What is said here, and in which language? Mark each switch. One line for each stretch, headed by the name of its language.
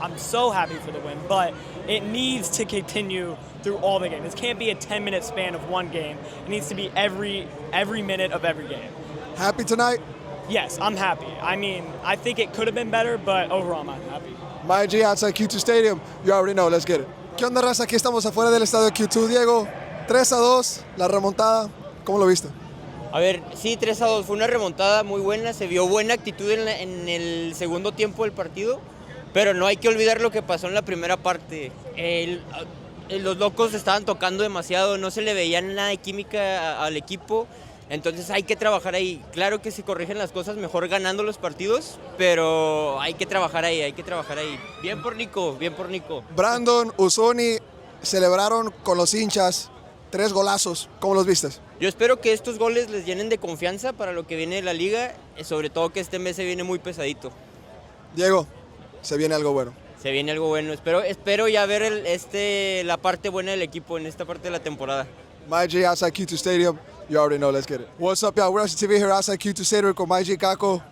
English: I'm so happy for the win, but it needs to continue through all the games. This can't be a 10-minute span of one game. It needs to be every minute of every game. Happy tonight? yes, I'm happy. I mean, I think it could have been better, but overall, I'm happy. My G outside Q2 Stadium. You already know. Let's get it.
Spanish: ¿Qué onda, raza? Aquí estamos afuera del estadio Q2. Diego, 3-2, la remontada. ¿Cómo lo viste? A ver, sí, 3-2, fue una remontada muy buena, se vio buena actitud en el segundo tiempo del partido, pero no hay que olvidar lo que pasó en la primera parte. Los locos estaban tocando demasiado, no se le veía nada de química al equipo, entonces hay que trabajar ahí. Claro que se corrigen las cosas mejor ganando los partidos, pero hay que trabajar ahí, hay que trabajar ahí. Bien por Nico, bien por Nico. Brandon, Uzuni celebraron con los hinchas 3 golazos. ¿Cómo los viste? Yo espero que estos goles les llenen de confianza para lo que viene de la liga, sobre todo que este mes se viene muy pesadito. Diego, se viene algo bueno. Se viene algo bueno. Espero ya ver la parte buena del equipo en esta parte de la temporada.
English: My G outside Q2 Stadium. You already know. Let's get it. What's up, y'all? We're Rush TV here outside Q2 Stadium con My G Caco.